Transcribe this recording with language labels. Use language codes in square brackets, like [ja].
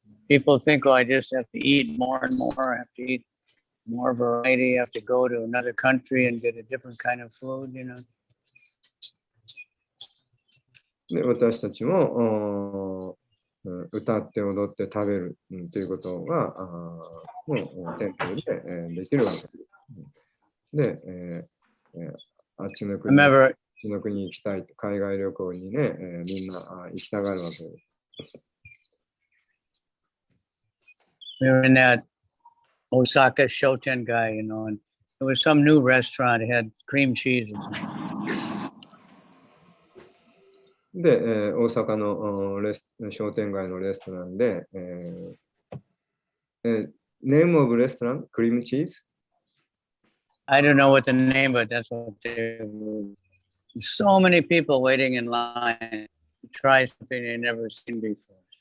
[en] People think, oh, I just have to eat more and more, I have to eat more variety, I have to go to another country and get a different kind of food, you know. [ja] で、私たちも歌って踊って食べるということがテンポでできるわけです。で、あっちの国に行きたい、海外旅行にね、みんな行きたがるわけです。 [en] We were in that Osaka Shotengai, you know, and there was some new restaurant that had cream cheese. [ja] で、大阪の商店街のレストランで、 [en] name of restaurant? Cream cheese? I don't know what the name, but that's what they were. So many people waiting in line to try something they've never seen before.